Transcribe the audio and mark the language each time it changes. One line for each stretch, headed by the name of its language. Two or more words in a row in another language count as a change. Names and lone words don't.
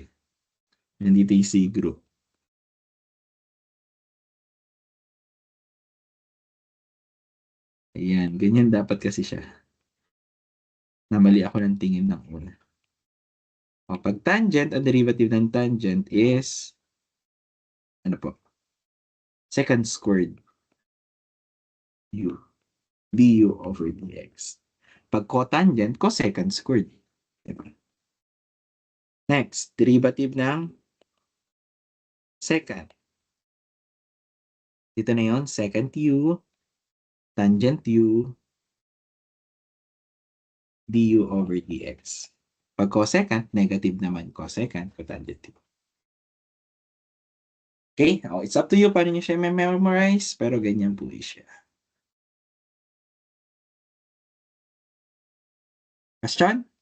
Filipino: Nandito yung C group. Ayan. Ganyan dapat kasi siya. Namali ako ng tingin ng una. Pag tangent, ang derivative ng tangent is ano po?
English: Secant squared U du over dx. Pag cotangent, cosecant squared.
Filipino: Diba? Next, derivative ng secant. Dito na yun,
English: secant U, tangent U, du over dx. Pag cosecant, negative naman cosecant, cotangent U.
Filipino: Okay?
English: It's up to you
Filipino: paano nyo siya memorize, pero ganyan po siya. Question?